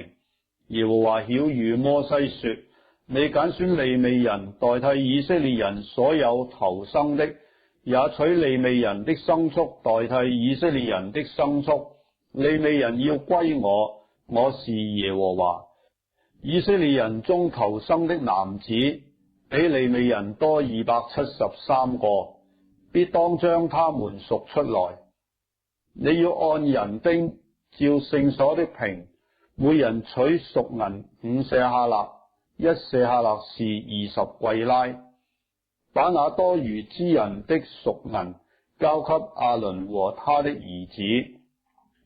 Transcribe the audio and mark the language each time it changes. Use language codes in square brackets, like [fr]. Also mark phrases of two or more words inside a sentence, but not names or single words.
[zh] 耶和華曉諭摩西說：你揀選利未人代替以色列人所有頭生的，也取利未人的牲畜代替以色列人的牲畜。利未人要歸我，我是耶和華。以色列人中頭生的男子比利未人多273個，必當將他們贖出來。你要按人丁照聖所的平，每人取贖銀5舍客勒，1舍客勒是20貴拉。把那多餘之人的贖銀交給亞倫和他的兒子。